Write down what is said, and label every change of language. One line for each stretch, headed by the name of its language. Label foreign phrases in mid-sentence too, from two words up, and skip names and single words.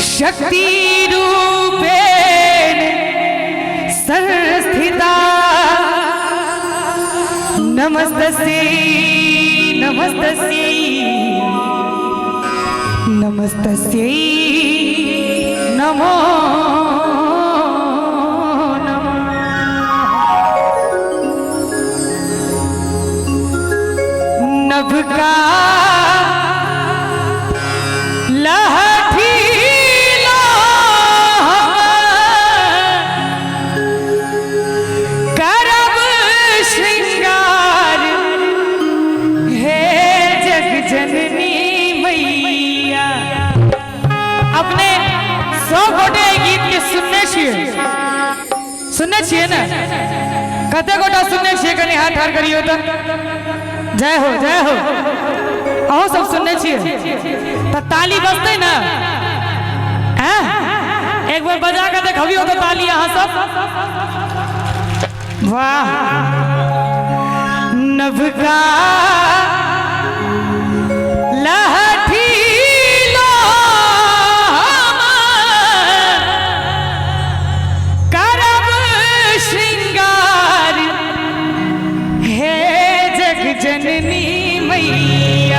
Sanskrit: शक्ति रूपेण संस्थिता नमस्तस्यै नमस्तस्यै नमस्तस्यै नमो
Maithili: नभ का लहठी लो करब श्रृंगार हे जग जननी मैया। अपने 100 गोटे गीत के सुनने छिए ना कते गोटा सुनने छिए कनी हाथ ठाड़ करियो तो जय हो अहो सब सुनने छिए तो ताली बजते ना एक बार बजा के देखबियो तो ताली यहाँ सब वाह। नभ का लहठी लो करब श्रृंगार हे जग जननी मैया।